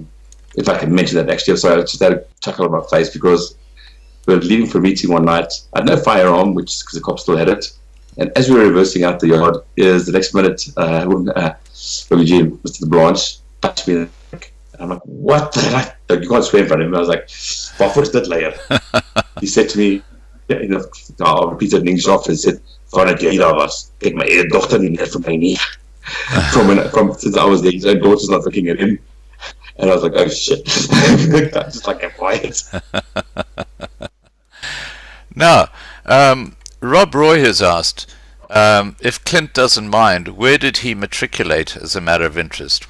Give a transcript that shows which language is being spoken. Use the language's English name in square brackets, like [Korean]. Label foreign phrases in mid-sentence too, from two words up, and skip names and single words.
[English] If I can mention that, actually, I'm sorry, I just had a chuckle on my face because we were leaving for a meeting one night. I had no firearm, which is because the cop still had it. And as we were reversing out the yard, is the next minute when Eugene, Mr. Terreblache, touched me in the neck. And I'm like, what? You can't swear in front of him. I was like, [Afrikaans] waarvoor is dit layer? [English] He said to me, I'll repeat it in English after. He said, [Afrikaans] "Vanaf jy daar was, kyk my eie dogter nie meer vir my nie." [English] From since I was there, his own daughter's not looking at him. And I was like, oh shit. I just like kept quiet. Now, Rob Roy has asked, if Clint doesn't mind, where did he matriculate as a matter of interest?